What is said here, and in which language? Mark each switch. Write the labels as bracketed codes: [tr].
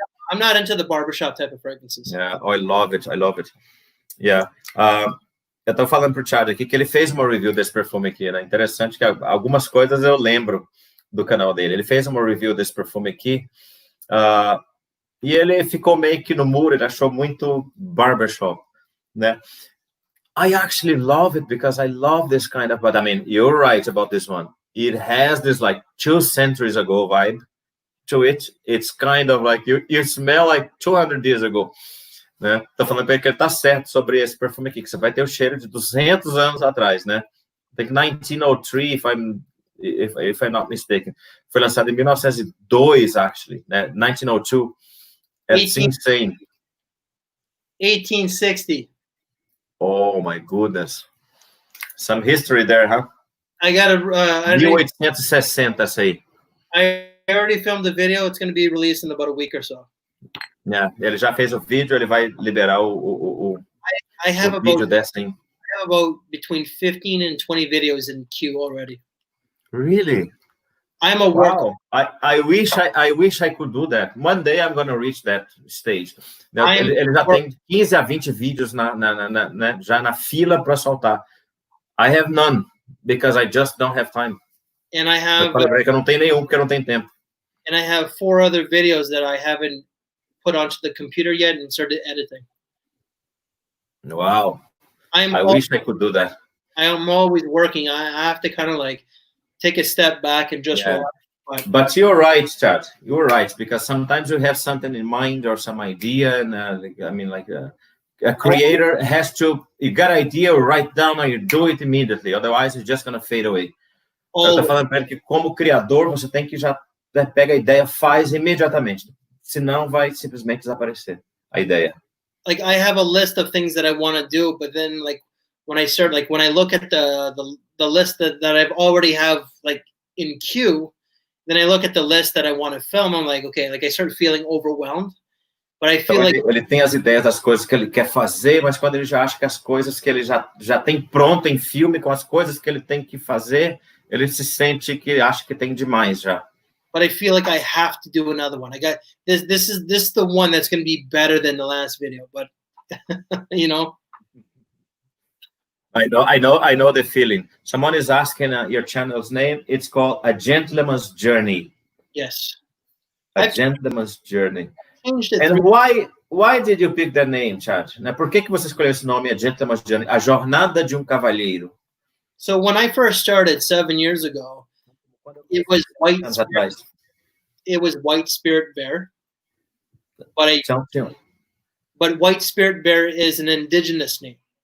[en] I'm not into the barbershop type of fragrances. Yeah, I love it. Yeah. [pt] Eu tô falando pro Chad aqui que ele fez uma review desse perfume aqui, né? Interessante que algumas coisas eu lembro do canal dele. Ele fez uma review desse perfume aqui e ele ficou meio que no muro, ele achou muito barbershop, né? [en] I actually love it because I love this kind of, but I mean, you're right about this one. It has this like 2 centuries ago vibe to it. It's kind of like you smell like 200 years ago, né? [pt] Tô falando pra ele que ele tá certo sobre esse perfume aqui, que você vai ter o cheiro de 200 anos atrás, né? [en] I think 1903, if I'm not mistaken. [pt] Foi lançado em 1902, actually, né? [en] 1902. It's insane. 1860. Oh my goodness. Some history there, huh? I got a [pt] 1860 essa aí. [en] I already filmed the video. It's going to be released in about a week or so. [pt] Yeah, ele já fez o vídeo, ele vai liberar o vídeo dessa, hein? [en] I have about between 15 and 20 videos in queue already. Really? I'm a worker. I wish I could do that. One day I'm going to reach that stage. [pt] Ele já tem 15 a 20 vídeos já na fila para soltar. [en] I have none because I just don't have time. And I have [pt] eu não tenho nenhum porque eu não tenho tempo. [en] And I have 4 other videos that I haven't put onto the computer yet and started editing. Wow. I wish I could do that. I am always working. I have to kind of like take a step back and just relax. But you're right, Chad. You're right, because sometimes you have something in mind or some idea, and a creator has to. You got an idea, write down, and you do it immediately. Otherwise, it's just gonna fade away. [pt] Eu tô falando para ele que, como criador, você tem que já pega a ideia, faz imediatamente. Senão, vai simplesmente desaparecer a ideia. [en] Like I have a list of things that I want to do, but then like when I look at the list that I've already have like in queue, then I look at the list that I want to film. I'm like, okay, like I start feeling overwhelmed. But I feel [pt] então, ele tem as ideias das coisas que ele quer fazer, mas quando ele já acha que as coisas que ele já tem pronto em filme, com as coisas que ele tem que fazer, ele se sente que acha que tem demais já. [en] But I feel like I have to do another one. I got this. This is the one that's going to be better than the last video. But you know. I know the feeling. Someone is asking your channel's name. It's called A Gentleman's Journey. Yes. A Gentleman's Journey. Changed it. And why did you pick that name, Chad? [pt] Por que você escolheu esse nome, A Gentleman's Journey? A Jornada de Cavalheiro. [en] So when I first started 7 years ago, it was White Spirit. It was White Spirit Bear. But White Spirit Bear is an indigenous name.